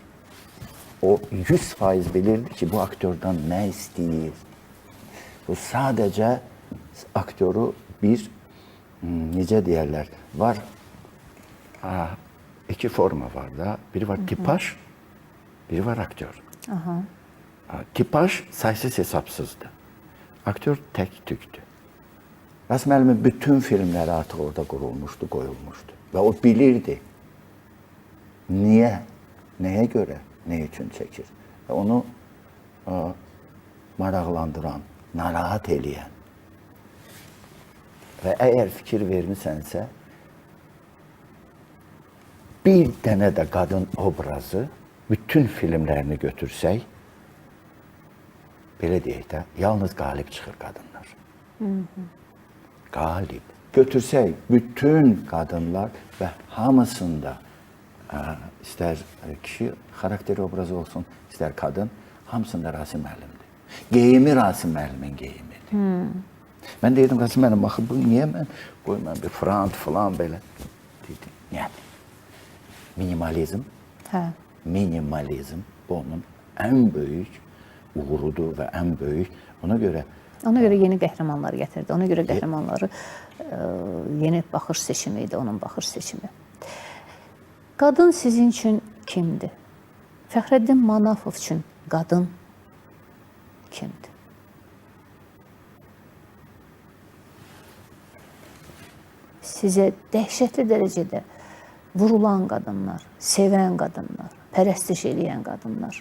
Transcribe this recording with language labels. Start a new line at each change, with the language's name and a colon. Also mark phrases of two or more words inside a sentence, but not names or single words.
Azerbaijani: O 100% bilirdi ki bu aktördən nə istəyir. Bu sadəcə aktörü bir necə deyərlər, var iki forma var da. Biri var tipaj, biri var aktör.
Turkish: Tipaj saysız hesapsızdı. Aktör tek tüktü. Rasim Əlimin bütün filmleri artık orada kurulmuştu, koyulmuştu. Ve o bilirdi. Niye, neye göre, ne için çekir.
Azerbaijani: Ve onu maraqlandıran, narahat eləyən ve eğer fikir vermişsənsə, bir dənə də kadın obrazı bütün filmlerini götürsək, belə deyək də, yalnız qalib çıxır qadınlar. Qalib. Götürsək, bütün kadınlar ve hamısında ister kişi karakteri obrazı olsun, ister kadın, hamısında Rasim Əlimdir. Geyimi Rasim Əlimin geyimidir. Ben dedim Rasim Əlim, baxın, bu niye mən qoymam bir frant falan belə?
Turkish: Dedim, yani minimalizm, minimalizm bu onun en büyük uğurudur ve en büyük, ona göre
Azerbaijani: Yeni qəhrəmanlar gətirdi. Ona görə qəhrəmanları yeni baxış seçimi idi, onun baxış seçimi. Qadın sizin üçün kimdir? Fəxrəddin Manafov üçün qadın kimdir? Sizə dəhşətli dərəcədə vurulan qadınlar, sevən qadınlar, pərəstiş eləyən qadınlar.